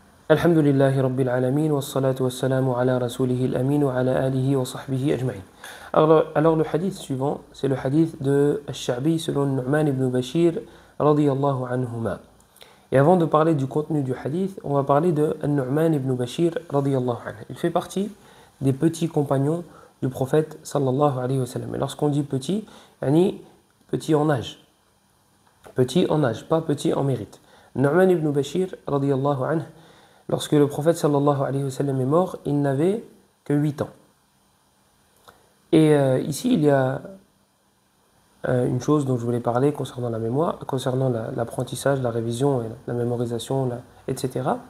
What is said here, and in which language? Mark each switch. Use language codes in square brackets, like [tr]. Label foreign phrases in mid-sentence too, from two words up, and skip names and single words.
[ar] الحمد لله رب العالمين والصلاة والسلام على رسوله الأمين وعلى آله وصحبه أجمعين. [fr] Alors le hadith suivant, c'est le hadith de Ash-Sha'bi selon Nu'man ibn Bashir [ar] رضي الله عنهما. [fr] Et avant de parler du contenu du hadith, on va parler de Nu'man ibn Bashir [ar] رضي الله عنه. [fr] Il fait partie des petits compagnons du prophète [ar] صلى الله عليه وسلم. [fr] Et lorsqu'on dit petit, yani petit en âge. Petit en âge, pas petit en mérite. Nu'man ibn Bashir [ar] رضي الله عنه, [fr] lorsque le prophète [ar] صلى الله عليه وسلم [fr] est mort, il n'avait que 8 ans. Et ici, il y a une chose dont je voulais parler concernant la mémoire, concernant l'apprentissage, la révision, et la mémorisation, etc.